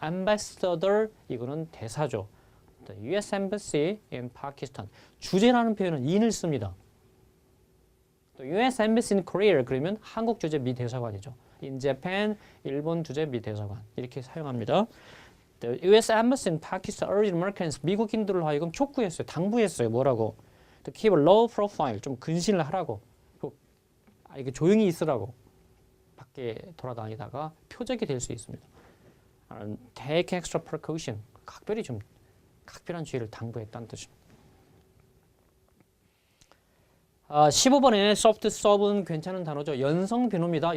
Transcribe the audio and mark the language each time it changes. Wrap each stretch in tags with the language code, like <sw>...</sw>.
<ko>ambassador 이거는 대사죠.</ko> <en>U.S. Embassy in Pakistan.</en> <ko>주재라는 표현은 in을 씁니다. 또 U.S.</ko> <en>Embassy in Korea</en> <ko>그러면 한국 주재 미 대사관이죠.</ko> <en>In Japan</en> <ko>일본 주재 미 대사관 이렇게 사용합니다.</ko> <en>The U.S. Embassy in Pakistan urged Americans</en> <ko>미국인들을 하여금 촉구했어요. 당부했어요. 뭐라고?</ko> <en>To keep a low profile</en> <ko>좀 근신을 하라고. 이게 조용히 있으라고. 밖에 돌아다니다가 표적이 될 수 있습니다.</ko> <en>Take extra precaution.</en> <ko>각별한 주의를 당부했다는 뜻입니다. 15번에 soft serve는 괜찮은 단어죠. 연성 비누입니다.</ko>